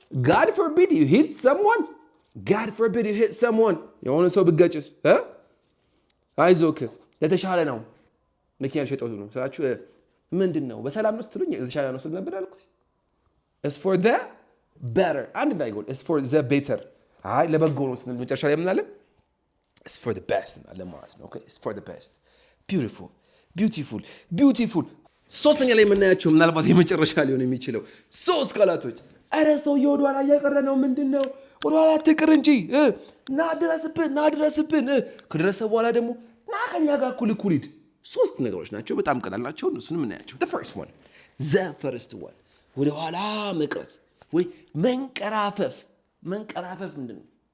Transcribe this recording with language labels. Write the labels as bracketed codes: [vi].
[en] God forbid you hit someone. God forbid you hit someone. [am] የሆነ ሰው ብትገጭስ አይዞክ ለተሻለ ነው። መኪና ሸጠው ነው ስላችሁ ምንድን ነው በሰላም ነው ስትሉኝ የተሻለ ነው ስል ነበር አልኩት። [en] it's for the better [am] አንድ እንዳይጎል it's for the better አይ ለበጎ ነው ስንል መጨረሻ ላይ ምን አለ? [en] it's for the best [am] አለ ማለት ነው። [en] okay it's for the best. [am] beautiful beautiful beautiful ሶስተኛ ላይ የምናያቸው ምናልባት የመጨረሻ ሊሆን የሚችለው 3 ቃላቶች። አረ ሰውዬው ወደ ኋላ እያቀረ ነው። ምንድን ነው ወደ ኋላ አትቅር እንጂ ና ድረስብን ከደረሰ በኋላ ደግሞ ና ከኛ ጋር እኩል ሂድ። 3 ነገሮች ናቸው። በጣም ቀላል ናቸው። እነሱንም እናያቸው። the first one ወደ ኋላ መቅረት ወይ መንቀራፈፍ ምንድን ነው?